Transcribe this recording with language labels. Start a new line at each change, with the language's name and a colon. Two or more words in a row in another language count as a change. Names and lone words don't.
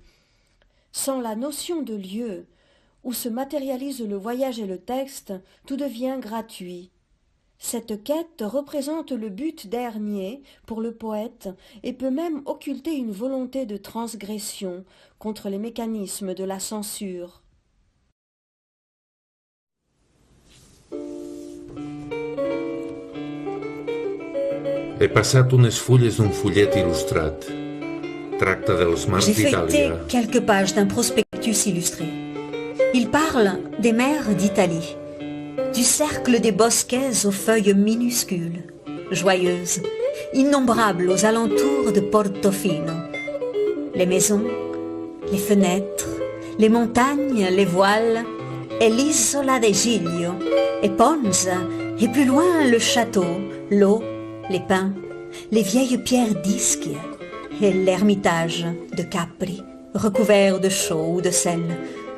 French: Sans la notion de lieu, où se matérialise le voyage et le texte, tout devient gratuit. Cette quête représente le but dernier pour le poète et peut même occulter une volonté de transgression contre les mécanismes de la censure.
Catalan: He passat unes fulles d'un follet il·lustrat. Tracta dels mars
French: J'ai feuilleté
Catalan: d'Itàlia.
French: quelques pages d'un prospectus illustré. Il parle des mers d'Italie, du cercle des bosquets aux feuilles minuscules, joyeuses, innombrables aux alentours de Portofino. Les maisons, les fenêtres, les montagnes, les voiles, et l'isola de Giglio, et Ponza, et plus loin le château, l'eau, les pins, les vieilles pierres d'Ischia, et l'ermitage de Capri, recouvert de chaux ou de sel.